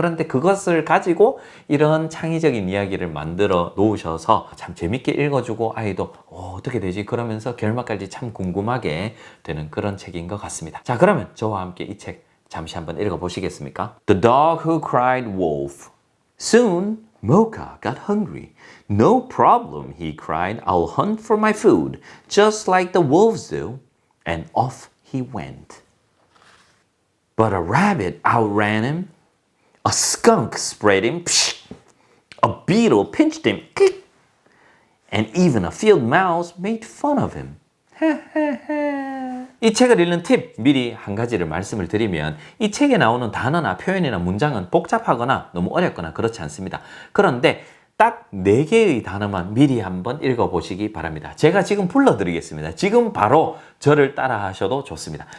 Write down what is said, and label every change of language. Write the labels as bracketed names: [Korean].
[Korean] 그런데 그것을 가지고 이런 창의적인 이야기를 만들어 놓으셔서 참 재밌게 읽어주고 아이도 어떻게 되지? 그러면서 결말까지 참 궁금하게 되는 그런 책인 것 같습니다. 자, 그러면 저와 함께 이 책 잠시 한번 읽어보시겠습니까? [English] The Dog Who Cried Wolf. Soon, Mocha got hungry. No problem, he cried. I'll hunt for my food, just like the wolves do. and off he went. But a rabbit outran him, a skunk sprayed him, a beetle pinched him, and even a field mouse made fun of him. [Korean] 이 책을 읽는 팁 미리 한 가지를 말씀을 드리면 이 책에 나오는 단어나 표현이나 문장은 복잡하거나 너무 어렵거나 그렇지 않습니다. 그런데 딱 4개의 단어만 미리 한번 읽어보시기 바랍니다. 제가 지금 불러드리겠습니다. 지금 바로 저를 따라 하셔도 좋습니다.